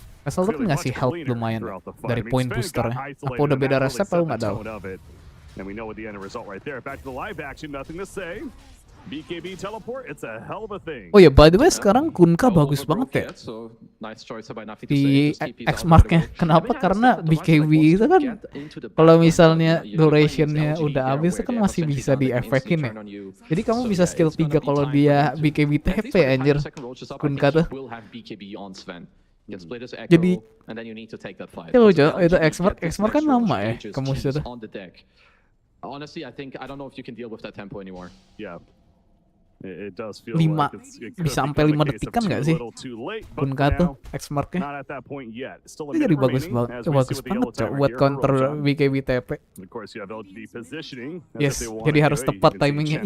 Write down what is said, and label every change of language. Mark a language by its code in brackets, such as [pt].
[id] Vessel tuh kan ngasih health lumayan dari point boosternya. Apa udah beda resep atau nggak tahu. [en] BKB teleport, it's a hell of a thing. [id] Oh ya, [en] by the way [id] sekarang Kunkka bagus banget ya di X-Marknya. Kenapa? Karena BKB itu kan kalau misalnya durationnya udah habis itu kan masih bisa diefekin ya. Jadi kamu bisa skill 3 kalau dia BKB TP anjir Kunkka tuh. Jadi ya lucu, itu X-Mark kan lama ya kamu sudah. [en] Honestly, I don't know if you can deal with that tempo anymore. Yeah. It does feel 5 like [id] bisa sampai 5 detikan nggak sih? Kunkka tuh X-Marknya. Itu jadi bagus banget cok buat counter BKB TP. Yes, jadi harus tepat timingnya.